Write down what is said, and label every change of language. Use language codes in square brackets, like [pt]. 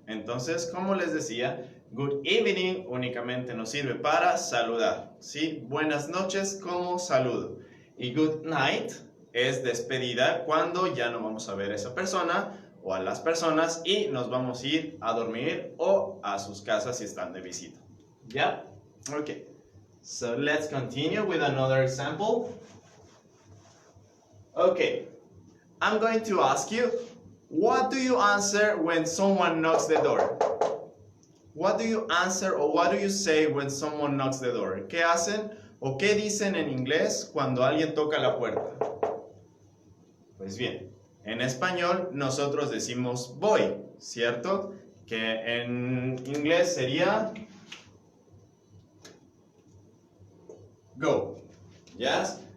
[es] Entonces, como les decía, good evening únicamente nos sirve para saludar, ¿sí? Buenas noches como saludo. Y good night es despedida cuando ya no vamos a ver a esa persona o a las personas y nos vamos a ir a dormir o a sus casas si están de visita. ¿Ya? Ok. [en] So let's continue with another example. Okay, I'm going to ask you, what do you answer when someone knocks the door? What do you answer or what do you say when someone knocks the door? [es] ¿Qué hacen o qué dicen en inglés cuando alguien toca la puerta? Pues bien, en español nosotros decimos voy, ¿cierto? Que en inglés sería go. ¿Ya?